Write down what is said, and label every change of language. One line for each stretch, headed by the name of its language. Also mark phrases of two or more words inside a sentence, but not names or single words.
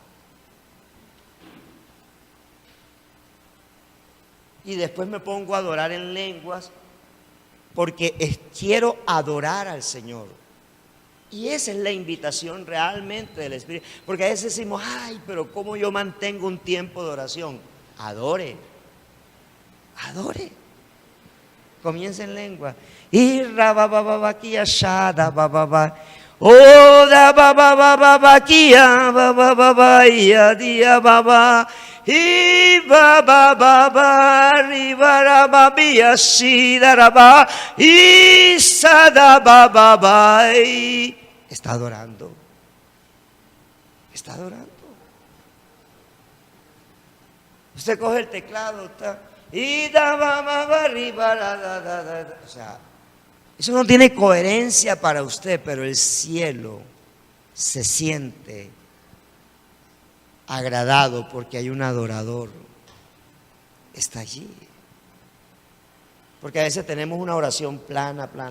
Spanish: Y después me pongo a adorar en lenguas, porque quiero adorar al Señor. Y esa es la invitación realmente del Espíritu. Porque a veces decimos: ay, pero ¿cómo yo mantengo un tiempo de oración? Adore. Comienza en lengua. Y rabababaquia shada bababa. Oda babababaquia bababaya dia baba. y ba ba ba ba ri ba ra ba bi shi da ra ba y sa da ba ba ba. Está adorando. Está adorando. Usted coge el teclado, está y da ba ba ba ri ba ra da da da. O sea, eso no tiene coherencia para usted, pero el cielo se siente agradado porque hay un adorador. Está allí. Porque a veces tenemos una oración plana.